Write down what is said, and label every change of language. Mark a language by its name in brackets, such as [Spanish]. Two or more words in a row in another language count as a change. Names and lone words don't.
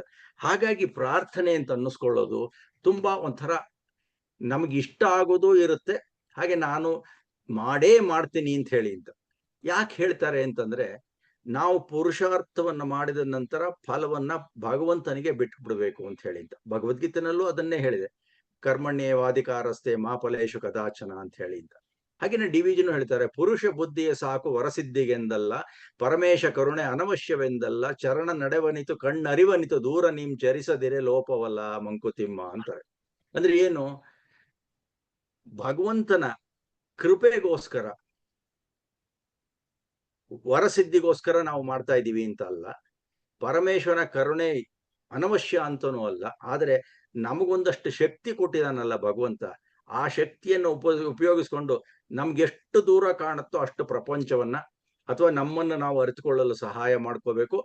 [Kannada] ಹಾಗಾಗಿ ಪ್ರಾರ್ಥನೆ ಅಂತ ಅನ್ನಿಸ್ಕೊಳ್ಳೋದು ತುಂಬಾ ಒಂಥರ ನಮ್ಗೆ ಇಷ್ಟ ಆಗೋದು ಇರುತ್ತೆ, ಹಾಗೆ ನಾನು ಮಾಡೇ ಮಾಡ್ತೀನಿ ಅಂತ ಹೇಳಿ ಅಂತ. ಯಾಕೆ ಹೇಳ್ತಾರೆ ಅಂತಂದ್ರೆ, ನಾವು ಪುರುಷಾರ್ಥವನ್ನ ಮಾಡಿದ ನಂತರ ಫಲವನ್ನ ಭಗವಂತನಿಗೆ ಬಿಟ್ಟು ಬಿಡಬೇಕು ಅಂತ ಹೇಳಿದ್ದ. ಭಗವದ್ಗೀತೆನಲ್ಲೂ ಅದನ್ನೇ ಹೇಳಿದೆ, [Sanskrit] ಕರ್ಮಣ್ಯೇವಾಧಿಕಾರಸ್ತೆ ಮಾ ಫಲೇಶು ಕದಾಚನ [Kannada] ಅಂತ ಹೇಳಿದ್ದ. ಹಾಗೇನೆ ಡಿವಿಜನ್ ಹೇಳ್ತಾರೆ, ಪುರುಷ ಬುದ್ಧಿಯ ಸಾಕು ವರಸಿದ್ಧಿಗೆಂದಲ್ಲ, ಪರಮೇಶ ಕರುಣೆ ಅನವಶ್ಯವೆಂದಲ್ಲ, ಚರಣ ನಡೆವನಿತು ಕಣ್ಣರಿವನಿತು ದೂರ ನಿಮ್ ಚರಿಸದಿರೆ ಲೋಪವಲ್ಲ ಮಂಕುತಿಮ್ಮ ಅಂತಾರೆ. ಅಂದ್ರೆ ಏನು, ಭಗವಂತನ ಕೃಪೆಗೋಸ್ಕರ ವರಸಿದ್ಧಿಗೋಸ್ಕರ ನಾವು ಮಾಡ್ತಾ ಇದ್ದೀವಿ ಅಂತ ಅಲ್ಲ, ಪರಮೇಶ್ವರನ ಕರುಣೆ ಅನವಶ್ಯ ಅಂತನೂ ಅಲ್ಲ, ಆದರೆ ನಮಗೊಂದಷ್ಟು ಶಕ್ತಿ ಕೊಟ್ಟಿದಾನಲ್ಲ ಭಗವಂತ, ಆ ಶಕ್ತಿಯನ್ನು ಉಪಯೋಗಿಸ್ಕೊಂಡು ನಮ್ಗೆಷ್ಟು ದೂರ ಕಾಣುತ್ತೋ ಅಷ್ಟು ಪ್ರಪಂಚವನ್ನ ಅಥವಾ ನಮ್ಮನ್ನು ನಾವು ಅರಿತುಕೊಳ್ಳಲು ಸಹಾಯ ಮಾಡ್ಕೋಬೇಕು.